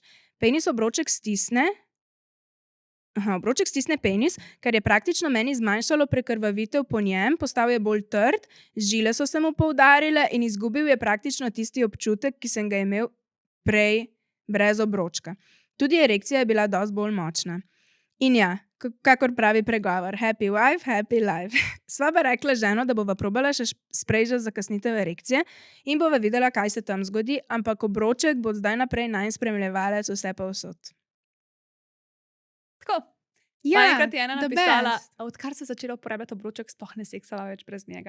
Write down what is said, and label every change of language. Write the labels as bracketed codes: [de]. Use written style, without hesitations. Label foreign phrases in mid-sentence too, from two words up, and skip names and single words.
[sl] Obroček stisne penis, kar je praktično meni zmanjšalo prekrvavitev po njem, postal je bolj trd, žile so se mu poudarile in izgubil je praktično tisti občutek, ki sem ga imel prej brez obročka. Tudi erekcija je bila dosti bolj močna. In ja, kakor pravi pregovor, [en] happy wife, happy life. [sl] Sva pa rekla ženo, da bova probala še sprej za zakasnitev erekcije in bova videla, kaj se tam zgodi, ampak obroček bo zdaj naprej najin spremljevalec vse povsod. Tako. Ja, enkrat je ena [en] the [sl] napisala, [en] best. [sl] odkar se je začela uporabljati obroček, sploh ne seksala več brez njega.